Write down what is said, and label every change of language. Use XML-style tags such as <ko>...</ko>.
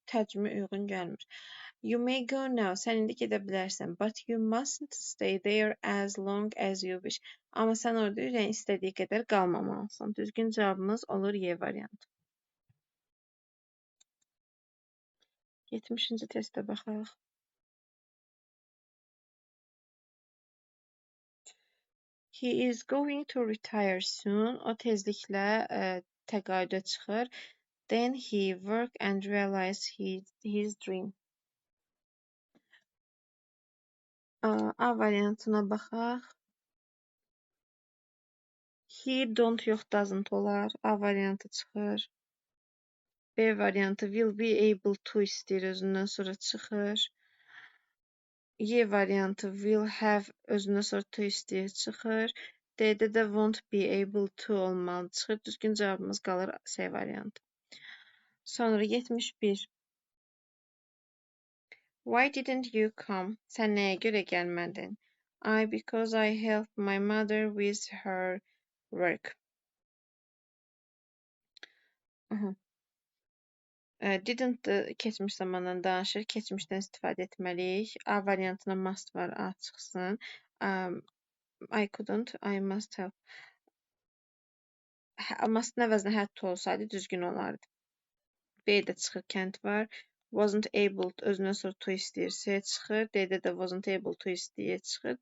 <az>Tərcümə uyğun gəlmir.</az> <en>You may go now.</en> <az>Sən indi gedə bilərsən.</az> <en>But you mustn't stay there as long as you wish.</en> <az>Amma sən orada ürəyin istədiyi qədər qalmamalısan. Düzgün cavabımız olur Y variantı. 70-ci testə baxaq.</az> <en>He is going to retire soon.</en> <az>O tezliklə təqaüdə çıxır.</az> <en>Then he work and realize his dream.</en> <az>A variantına baxaq. He don't yox doesn't olar. A variantı çıxır. B variantı will be able to istəyir özündən sonra çıxır. Y variantı will have özündən sonra to istəyir çıxır. D-də də won't be able to olmalı çıxır. Düzgün cavabımız qalır C variantı. Sonra 71.</az> <en>Why didn't you come?</en> <az>Sən nəyə görə gəlmədin?</az> <en>Because I helped my mother with her work.</en> <az>Didn't keçmiş zamandan danışır. Keçmişdən istifadə etməliyik. A variantına must var, A çıxsın.</az> <en>I couldn't, I must have.</en> <az>Must-ın əvəzinə</az> <en>had to</en> <az>olsaydı düzgün olardı. B-də çıxır, can't var. Wasn't able özündən sonra to istəyir, C çıxır. D-də də wasn't able to istəyir, çıxır.</az>